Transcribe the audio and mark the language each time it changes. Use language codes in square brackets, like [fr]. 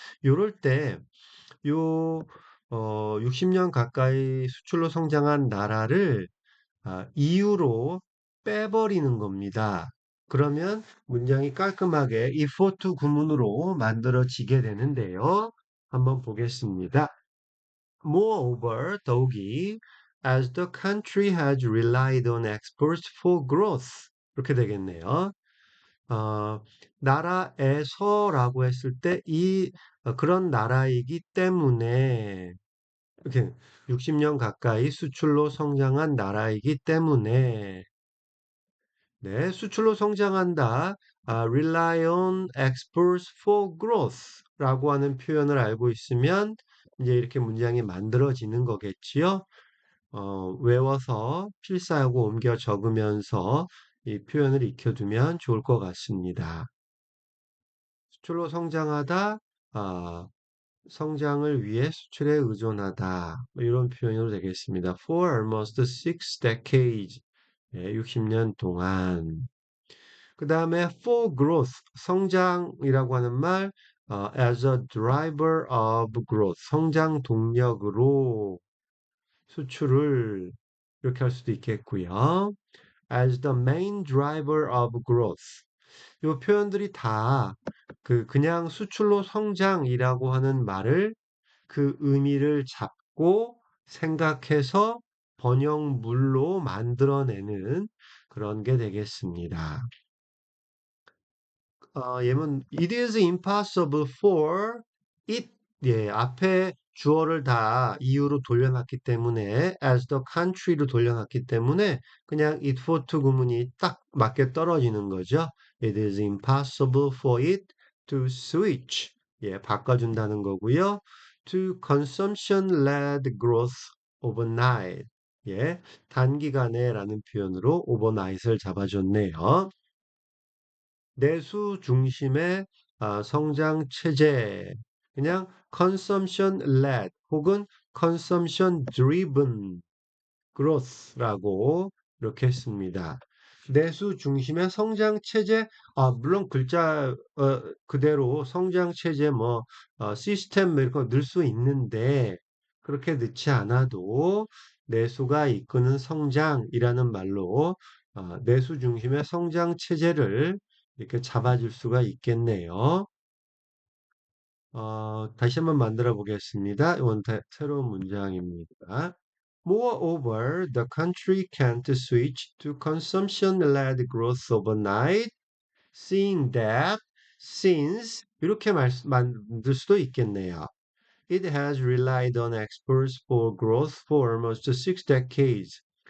[ko] 요럴 때 요 60년 가까이 수출로 성장한 나라를 이유로 빼버리는 겁니다. 그러면 문장이 깔끔하게 if for to 구문으로 만들어지게 되는데요. 한번 보겠습니다. [en] Moreover, 더욱이 as the country has relied on exports for growth [ko] 이렇게 되겠네요. 나라에서라고 했을 때 그런 나라이기 때문에 이렇게 60년 가까이 수출로 성장한 나라이기 때문에 네, 수출로 성장한다. [en] rely on exports for growth [ko] 라고 하는 표현을 알고 있으면 이제 이렇게 문장이 만들어지는 거겠지요. 외워서 필사하고 옮겨 적으면서 이 표현을 익혀두면 좋을 것 같습니다. 수출로 성장하다, 아, 성장을 위해 수출에 의존하다. 뭐 이런 표현으로 되겠습니다. [en] For almost 6 decades. [ko] 60년 동안. 그 다음에 for growth, 성장이라고 하는 말, [en] as a driver of growth, [ko] 성장 동력으로 수출을 이렇게 할 수도 있겠고요. [en] as the main driver of growth. [ko] 이 표현들이 다 그냥 수출로 성장이라고 하는 말을 그 의미를 잡고 생각해서 번역물로 만들어내는 그런 게 되겠습니다. 예문 [en] it is impossible for it [ko] 예, 앞에 주어를 다 이유로 돌려놨기 때문에 as the country로 돌려놨기 때문에 그냥 it for to 구문이 딱 맞게 떨어지는 거죠. [en] It is impossible for it to switch [ko] 예, 바꿔준다는 거고요. [en] To consumption-led growth overnight [ko] 예, 단기간에라는 표현으로 [en] overnight을 [ko] 잡아줬네요. 내수 중심의 성장 체제, 그냥 consumption led 혹은 [en] consumption driven growth [ko] 라고 이렇게 했습니다. 내수 중심의 성장 체제, 물론 글자 그대로 성장 체제 시스템 이렇게 넣을 수 있는데 그렇게 넣지 않아도 내수가 이끄는 성장이라는 말로 내수 중심의 성장 체제를 이렇게 잡아줄 수가 있겠네요. 다시 한번 만들어 보겠습니다. 이건 새로운 문장입니다. [en] Moreover, the country can't switch to consumption-led growth overnight, seeing that since [ko] 이렇게 만들 수도 있겠네요. [en] It has relied on exports for growth for almost 6 decades.